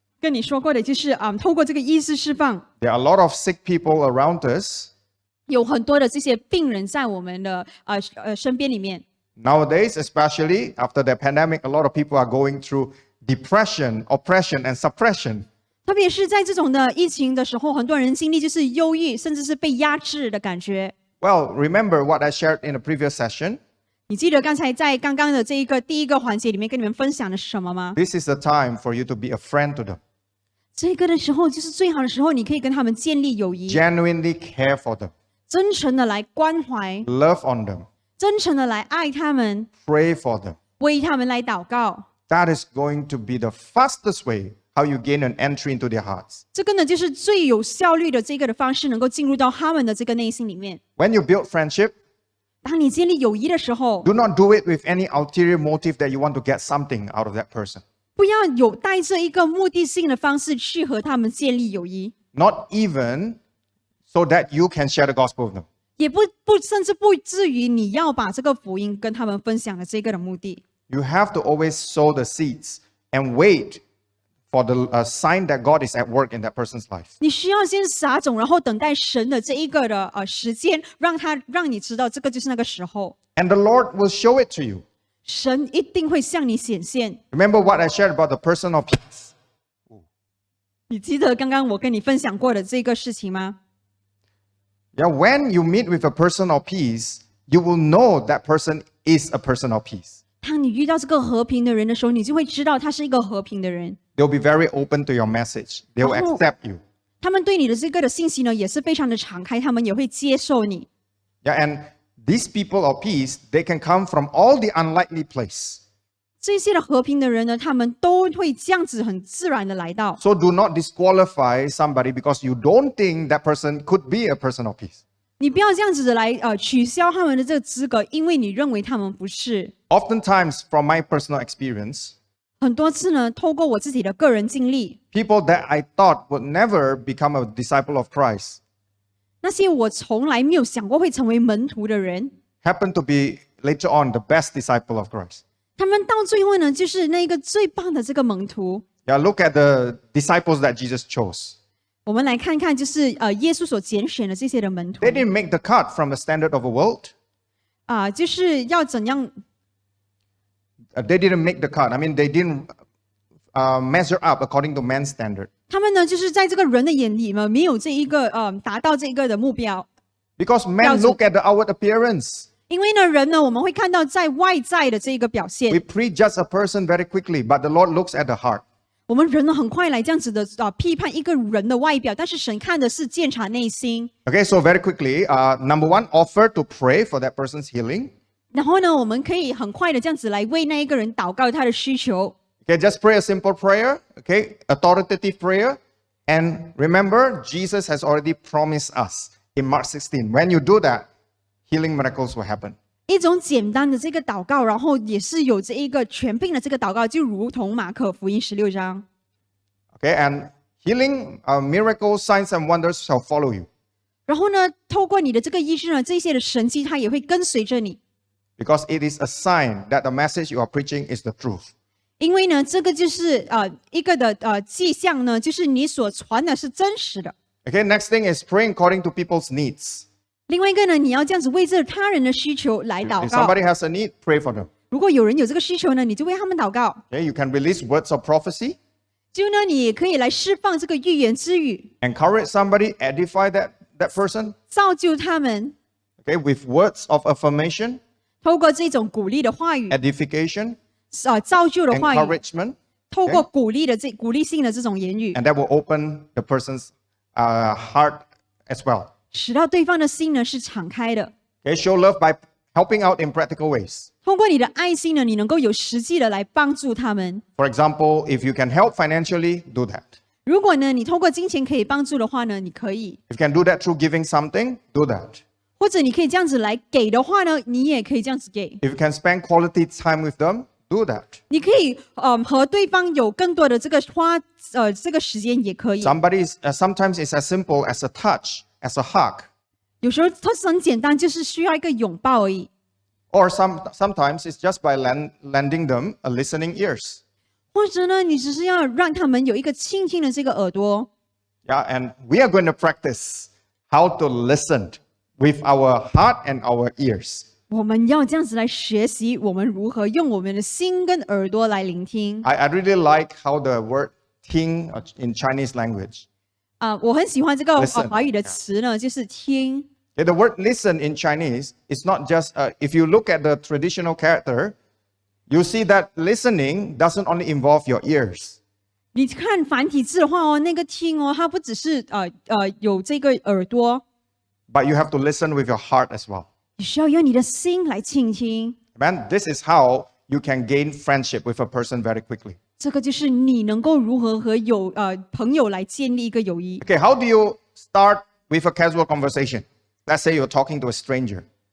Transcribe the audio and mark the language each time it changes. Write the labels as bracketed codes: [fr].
[zh] 跟你说过的就是透过这个医治释放， [en] There are a lot of sick people around us. [zh] 有很多的这些病人在我们的身边里面。 [en] Nowadays, especially after the pandemic, a lot of people are going through depression, oppression, and suppression. [zh] 特别是在这种的疫情的时候，很多人经历就是忧郁，甚至是被压制的感觉。 [en] Well, remember what I shared in the previous session. [zh] 你记得刚才在刚刚的这一个第一个环节里面跟你们分享的是什么吗？ [en] This is the time for you to be a friend to them. [zh] 这个的时候就是最好的时候，你可以跟他们建立友谊， [en] Genuinely care for them. [zh] 真诚的来关怀， [en] Love on them. [zh] 真诚的来爱他们， [en] Pray for them. [zh] 为他们来祷告。 [en] That is going to be the fastest way how you gain an entry into their hearts. [zh] 这个呢，就是最有效率的这个的方式，能够进入到他们的这个内心里面。 [en] When you build friendship, [zh] 当你建立友谊的时候， [en] do not do it with any ulterior motive that you want to get something out of that person. [zh] 不要有带着一个目的性的方式去和他们建立友谊， [en] Not even so that you can share the gospel with them. [zh] 也甚至不至于你要把这个福音跟他们分享的这个的目的。 [en] You have to always sow the seeds and wait for the sign that God is at work in that person's life. [zh] 你需要先撒种，然后等待神的这一个的时间，让你知道这个就是那个时候， [en] And the Lord will show it to you. [zh] 神一定会向你显现。 [en] Remember what I shared about the person of peace. [zh] 你记得刚刚我跟你分享过的这个事情吗？ [en] Yeah, when you meet with a person of peace, you will know that person is a person of peace. [zh] 当你遇到这个和平的人的时候，你就会知道他是一个和平的人。 [en] They'll be very open to your message. They will Oh. accept you. [zh] 他们对你的这个的信息呢，也是非常的敞开，他们也会接受你。 [en] Yeah, and these people of peace, they can come from all the unlikely place. [zh] 这些的和平的人呢，他们都会这样子很自然的来到。 [en] So do not disqualify somebody because you don't think that person could be a person of peace. [zh] 你不要这样子的来取消他们的这个资格，因为你认为他们不是。 [en] Oftentimes, from my personal experience, [zh] 很多次呢，透过我自己的个人经历， [en] people that I thought would never become a disciple of Christ [zh] 那些我从来没有想过会成为门徒的人， [en] happen to be later on the best disciple of Christ. [zh] 他们到最后呢，就是那个最棒的这个门徒。 [en] Yeah, look at the disciples that Jesus chose. [zh] 我们来看看，就是耶稣所拣选的这些的门徒 [en] They didn't make the cut from the standard of the world. [zh] 就是要怎样 [en] They didn't make the cut. I mean, they didn't measure up according to man's standard. [zh] 他们呢，就是在这个人的眼里嘛，没有这一个达到这一个的目标。 [en] Because men look at the outward appearance. [zh] 因为呢，人呢，我们会看到在外在的这一个表现 [en] We，prejudge a person very quickly, but the Lord looks at the heart. [zh] 我们人呢很快来这样子的批判一个人的外表，但是神看的是鉴察内心。 [en] Okay, so very quickly, number one, offer to pray for that person's healing. [zh] 然后呢，我们可以很快的这样子来为那一个人祷告他的需求。 [en] Okay, just pray a simple prayer, okay, authoritative prayer. And remember, Jesus has already promised us in Mark 16. When you do that, healing miracles will happen. [zh] 一种简单的这个祷告，然后也是有这一个权柄的这个祷告，就如同马可福音16章。 [en] Okay, and healing, miracles, signs, and wonders shall follow you. [zh] 然后呢，透过你的这个医治呢，这些的神迹它也会跟随着你， [en] Because it is a sign that the message you are preaching is the truth. [zh] 因为呢，这个就是一个的迹象呢，就是你所传的是真实的。 [en] Okay, next thing is praying according to people's needs. [zh] 另外一个呢，你要这样子为着他人的需求来祷 [en] If [zh] 告。 [en] somebody has a need, pray for them. [zh] 如果有人有这个需求呢，你就为他们祷告。 [en] Okay, you can release words of prophecy, [zh] 就呢，你也可以来释放这个预言之语， [en] encourage somebody, edify that person. [zh] 造就他们， [en] Okay, with words of affirmation, [zh] 透过这种鼓励的话语， [en] edification, [zh] 造就的话语， [en] encouragement, [zh] 透过鼓励性的这种言语， [en] and that will open the person's heart as well. [zh] 使到对方的心呢是敞开的。 [en] Okay, show love by helping out in practical ways. [zh] 通过你的爱心呢，你能够有实际的来帮助他们。 [en] For example, if you can help financially, do that. [zh] 如果呢，你透过金钱可以帮助的话呢，你可以； [en] If you can do that through giving something, do that. [zh] 或者你可以这样子来给的话呢，你也可以这样子给。 [en] If you can spend quality time with them, do that. [zh] 你可以和对方有更多的这个这个时间也可以。 [en] Sometimes it's as simple as a touch, as a hug. [zh] 有时候它是很简单，就是需要一个拥抱而已。 [en] Or sometimes it's just by lending them a listening ears. [zh] 或者呢，你只是要让他们有一个倾听的这个耳朵。 [en] Yeah, and we are going to practice how to listen with our heart and our ears. [zh] 我们要这样子来学习，我们如何用我们的心跟耳朵来聆听。 [en] I really like how the word "听" in Chinese language. [zh] 我很喜欢这个 [en] Listen. [zh] 华语的词呢，就是听。 [en] Okay, the word listen in Chinese is not just, if you look at the traditional character, you see that listening doesn't only involve your ears. [zh] 你看繁体字的话哦，那个听哦，它不只是有这个耳朵， [en] But you have to listen with your heart as well. [zh] 你需要用你的心来倾听。 [en] Amen. This is how you can gain friendship with a person very quickly. [zh] 这个就是你能够如何和朋友来建立一个友谊。 [en] Okay, how do you start with a casual conversation? Let's say you're talking to a stranger.